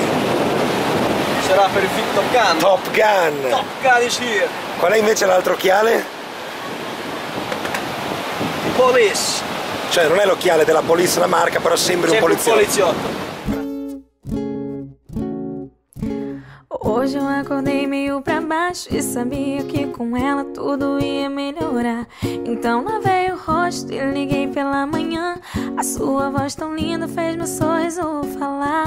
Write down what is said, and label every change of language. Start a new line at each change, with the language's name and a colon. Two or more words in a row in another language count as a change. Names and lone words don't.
Italian: Sarà per il film Top Gun. Top Gun!
English: Top Gun is here.
Italian: Qual è invece l'altro occhiale? Police. Cioè non è l'occhiale della Police la marca, però sembri un poliziotto.
Portuguese: Hoje eu acordei meio pra baixo e sabia que com ela tudo ia melhorar. Então lavei o rosto e liguei pela manhã. A sua voz tão linda fez meu sorriso falar.